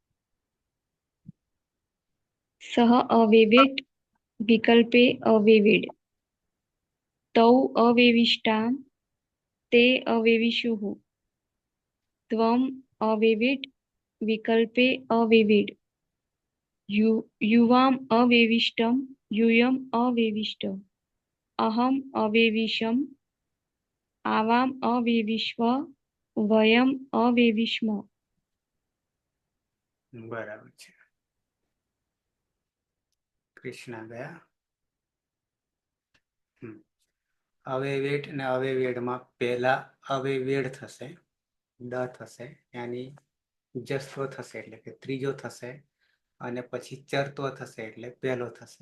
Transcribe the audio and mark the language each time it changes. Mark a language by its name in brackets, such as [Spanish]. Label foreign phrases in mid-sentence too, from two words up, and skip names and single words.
[Sanskrit] सह अवेवेड विकल्पे अवेवेड तौ अवेविष्टाम ते अवेविषुः त्वम अवेवेड विकल्पे अवेवेड युवाम अवेविष्टम यूयम अवेविष्ट अहम अवेविषम आवाम अवेविष्व वयम अवेविष्म [Gujarati] બરાબર છે. કૃષ્ણા ગયા. અવેવેડ ને અવેવેડમાં પહેલા અવેવેડ થશે, ડ થશે, यानी જસ્વો થશે એટલે કે ત્રીજો થશે, અને પછી ચરતો થશે એટલે પહેલો થશે.